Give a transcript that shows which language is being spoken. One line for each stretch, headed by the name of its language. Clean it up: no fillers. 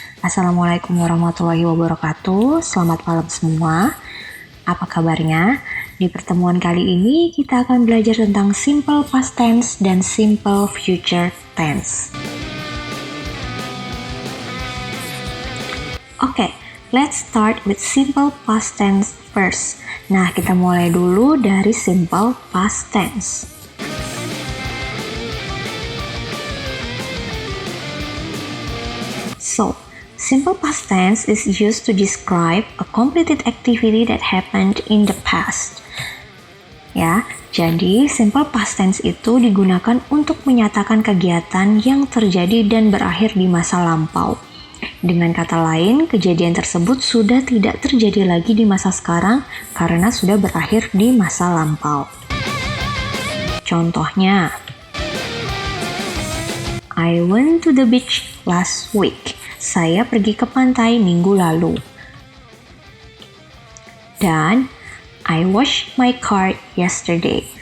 Indonesian: Assalamualaikum warahmatullahi wabarakatuh. Selamat malam semua. Apa kabarnya? Di pertemuan kali ini kita akan belajar tentang simple past tense dan simple future tense.
English: Oke, let's start with simple past tense first.
Indonesian: Nah, kita mulai dulu dari simple past tense.
English: So, simple past tense is used to describe a completed activity that happened in the past.
Indonesian: Ya, jadi simple past tense itu digunakan untuk menyatakan kegiatan yang terjadi dan berakhir di masa lampau. Dengan kata lain, kejadian tersebut sudah tidak terjadi lagi di masa sekarang karena sudah berakhir di masa lampau.
English: Contohnya, I went to the beach last week.
Indonesian: Saya pergi ke pantai minggu lalu.
English: Dan I washed my car yesterday.